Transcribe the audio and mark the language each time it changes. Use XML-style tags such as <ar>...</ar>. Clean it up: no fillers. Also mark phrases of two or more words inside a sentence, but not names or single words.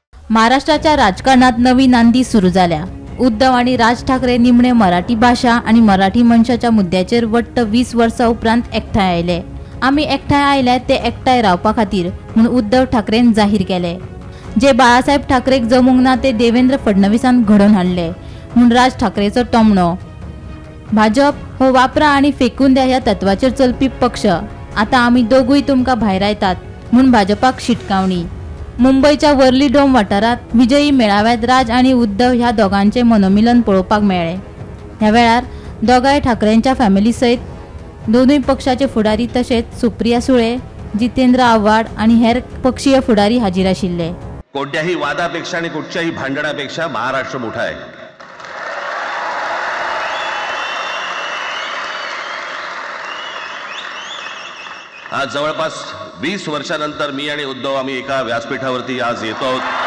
<kok>महाराष्ट्राच्या राजकारणात नवी नांदी सुरू झाल्या। उद्धव आणि राज ठाकरे निमणे मराठी भाषा आणि मराठी मनशाच्या मुद्द्याचेर वट्ट 20 वर्सां उपरांत एकठांय आयले। आमी एकठांय आयले ते एकठांय रावपा खातीर म्हूण उद्धव ठाकरेन जाहीर केले। जे बाळासाहेब ठाकरेक जमूंक ना ते देवेंद्र फडणवीसान घडोवन हाडले म्हूण राज ठाकरेचो टोमणो। भाजप हो वापरा आणि फेकून द्या ह्या तत्वाचेर चलपी पक्ष। आता आमी दोगूय तुमकां भायर आयतात म्हूण भाजपाक शिटकावणी। मुंबईच्या वर्ली डोम वाठारात विजयी मेळाव्यात राज आणि उद्धव ह्या दोगांचे मनोमिलन पळोवपाक मेळ्ळे। ह्या वेळार दोगांय ठाकरेंच्या फॅमिली सयत दोनूय पक्षाचे फुडारी तशेंच सुप्रिया सुळे, जितेंद्र आव्हाड आणि हेर पक्षीय फुडारी हाजीर आशिल्ले।</kok> <mr>कोणत्याही वादापेक्षा आणि कुठच्याही भांडणापेक्षा महाराष्ट्र मोठा आहे। आज जवळपास 20 वर्षानंतर मी आणि उद्धव आम्ही एका व्यासपीठावरती आज येतो आहोत।</mr>